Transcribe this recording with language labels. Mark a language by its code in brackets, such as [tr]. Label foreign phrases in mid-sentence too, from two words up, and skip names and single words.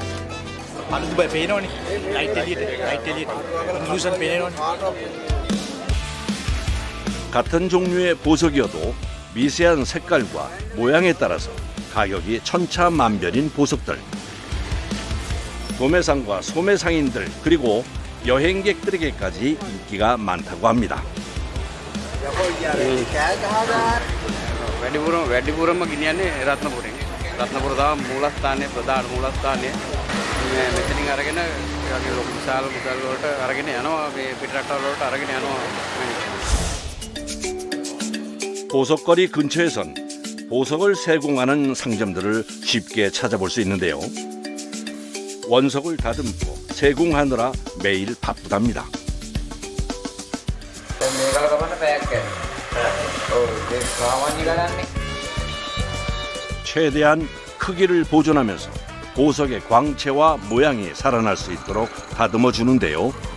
[ko] 같은 종류의 보석이어도 미세한 색깔과 모양에 따라서 가격이 천차만별인 보석들. 도매상과 소매상인들 그리고 여행객들에게까지 인기가 많다고 합니다. [si] වැඩිපුරම ගෙනියන්නේ රත්නපුරෙන්. රත්නපුර තමයි මූලස්ථානයේ ප්‍රධාන මූලස්ථානය. මෙතනින් අරගෙන ඒ වගේ ලොකු විශාල මුදල් වලට අරගෙන යනවා මේ පිටරටවල වලට අරගෙන යනවා. [ko] 보석거리 근처에선 보석을 세공하는 상점들을 쉽게 찾아볼 수 있는데요. 원석을 다듬고 세공하느라 매일 바쁘답니다. 최대한 크기를 보존하면서 보석의 광채와 모양이 살아날 수 있도록 다듬어 주는데요.